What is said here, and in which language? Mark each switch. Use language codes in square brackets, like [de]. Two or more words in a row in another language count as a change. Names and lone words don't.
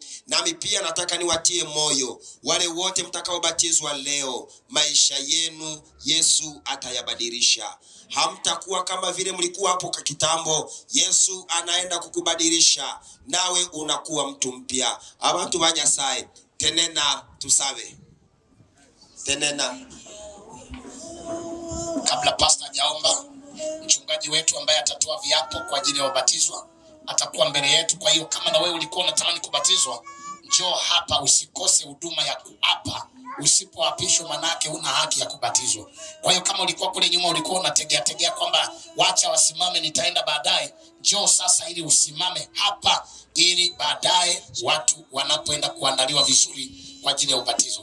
[sw] Nami pia nataka niwatie moyo wale wote mtakaobatizwa leo, maisha yenu Yesu atayabadilisha. Hamtakuwa kama vile mlikuwa hapo kwa kitambo. Yesu anaenda kukubadilisha, nawe unakuwa mtu mpya. [guz] Abantu banyasaye tenena tusabe. Tenena. [sw] Kabla pastor hajaomba, mchungaji wetu ambaye atatoa viapo kwa ajili ya wabatizwa atakuwa mbele yetu. Kwa hiyo kama na wewe ulikuwa unatamani kubatizwa, njoo hapa, usikose huduma ya kuapa. Usipoapishwa manake una haki ya kubatizwa. Kwa hiyo kama ulikuwa kule nyuma ulikuwa unategea kwamba wacha wasimame nitaenda baadaye, njoo sasa ili usimame hapa, ili baadaye watu wanapoenda kuandaliwa vizuri kwa ajili ya ubatizo.